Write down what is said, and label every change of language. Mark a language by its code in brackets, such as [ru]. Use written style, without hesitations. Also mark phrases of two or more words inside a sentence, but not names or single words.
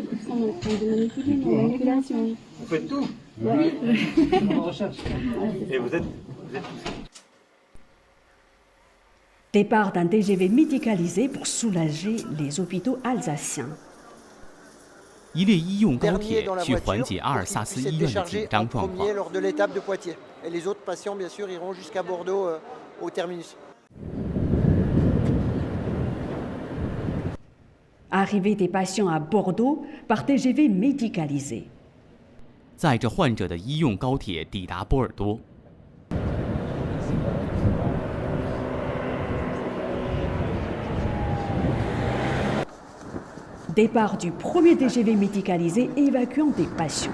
[fr] on apprend de manipuler, de manipulation. Vous faites tout? Oui. Et vous êtes Départ d'un TGV médicalisé pour soulager les hôpitaux alsaciens. [zh] 一列医用高铁去缓解阿尔萨斯医院的紧张状况。 [fr] lors de l'étape de Poitiers. Et les autres patients, bien sûr, iront jusqu'à Bordeaux au terminus. Arrivée des patients à Bordeaux par TGV médicalisé. [zh] 载着患者的医用高铁抵达波尔多。 [fr] Départ du premier TGV médicalisé évacuant des patients.